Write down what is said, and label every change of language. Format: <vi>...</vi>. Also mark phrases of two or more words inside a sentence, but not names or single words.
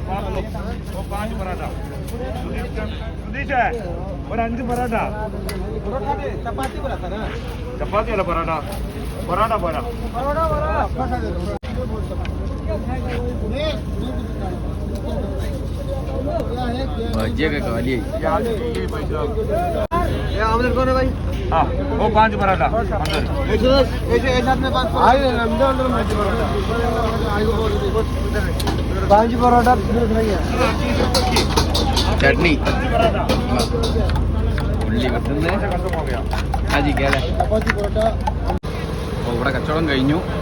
<ml>ഒരു 5 പൊറോട്ട. ചപ്പാത്തി അല്ല, പൊറോട്ട പോരാ. ബജിയൊക്കെ കാലിയായി.</ml> <hi>हाँ वो 5 पराठा</hi> <ml>ചട്നി ഉള്ളി വെട്ടുന്നത് അജിക്കല്ലേ. അപ്പോൾ ഇവിടെ കച്ചവടം കഴിഞ്ഞു.</ml>